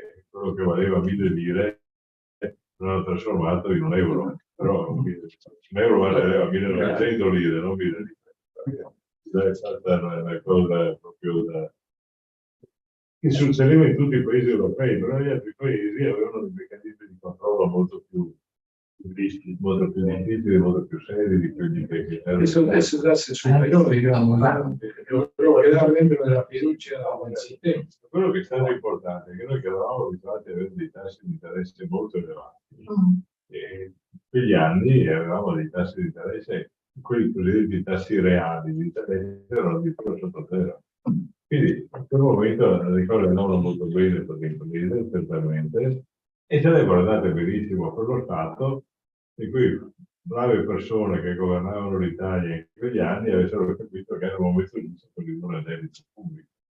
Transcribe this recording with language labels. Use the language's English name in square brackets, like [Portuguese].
[Italian] Quello che valeva 1000 lire l'hanno trasformato in un euro, però un euro valeva 1900 lire, non 1000 lire. È stata una cosa proprio che succedeva in tutti i paesi europei, però gli altri paesi avevano dei meccanismi di controllo molto più molto più difficili, molto più seri di quelli che [Spanish] Eso ya se superó, digamos, logró quedar dentro de la fiducia del sistema. [Italian] Quello che è stato importante è che noi che eravamo abituati ad avere dei tassi di interesse molto elevati. E in quegli anni avevamo dei tassi di interesse, quelli cosiddetti tassi reali di interesse erano addirittura sotto zero. Quindi in quel momento ricordavano molto bene per le imprese, certamente, e se ne guardate benissimo per lo Stato, in cui brave persone che governavano l'Italia in quegli anni avessero capito che era il momento giusto per ridurre il debito pubblico.